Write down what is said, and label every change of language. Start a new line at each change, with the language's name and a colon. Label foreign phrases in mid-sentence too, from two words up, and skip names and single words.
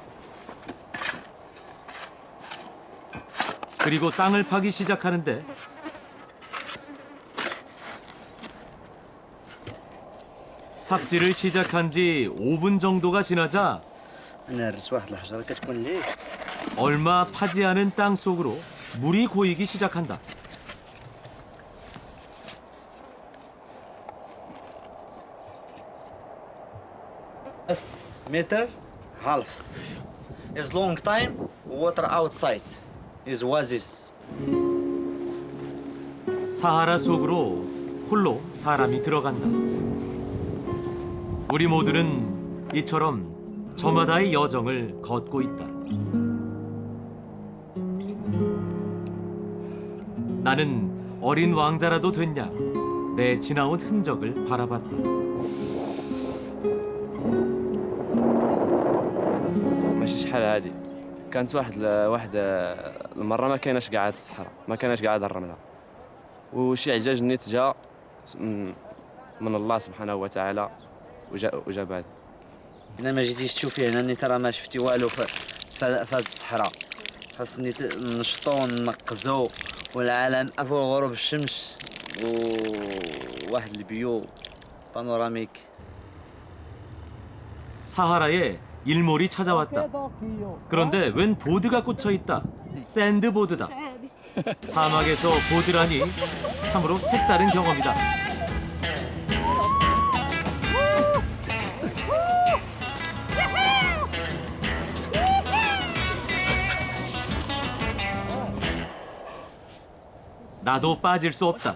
Korean: 그리고 땅을 파기 시작하는데 삽질을 시작한 지 5분 정도가 지나자 얼마 파지 않은 땅 속으로 물이 고이기 시작한다.
English: Just meter, half. Is long time, water outside. Is oasis.
Korean: 사하라 속으로 홀로 사람이 들어간다. 우리 모두는 이처럼 저마다의 여정을 걷고 있다. 나는 어린 왕자라도 됐냐 내 지나온 흔적을 바라봤다.
Arabic: ماشي شحال هادي كانت واحد المره ما كايناش قاعد الصحراء ما كايناش قاعد الرمله وشي عجاج نيت جا من الله سبحانه وتعالى وجاب هذا هنا ما جيتيش تشوفي هنا ترى ما شفتي والو في هذه الصحراء خاصني نشطو ونقزو والعالم فوق غروب الشمس وواحد البيو بانوراميك.
Korean: 사하라에 일몰이 찾아왔다. 그런데 웬 보드가 꽂혀 있다. 샌드보드다. 사막에서 보드라니 참으로 색다른 경험이다. 나도 빠질 수 없다.